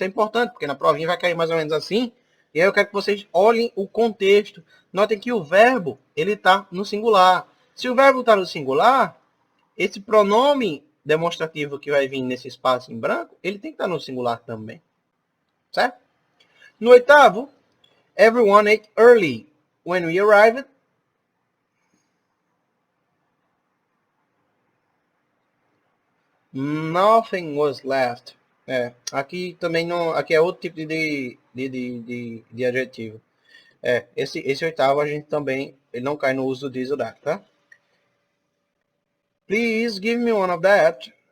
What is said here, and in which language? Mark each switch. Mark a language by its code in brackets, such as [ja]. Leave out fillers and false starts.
[pt] Isso é importante, porque na provinha vai cair mais ou menos assim. E aí eu quero que vocês olhem o contexto. Notem que o verbo, ele está no singular. Se o verbo está no singular, esse pronome demonstrativo que vai vir nesse espaço em branco, ele tem que estar no singular também. Certo? No 8º, [en] everyone ate early. When we arrived, nothing was left. [pt] Aqui também não. Aqui é outro tipo de adjetivo. Esse 8º a gente também ele não cai no uso do [en] this or that, [pt] tá? [en] Please give me one of that.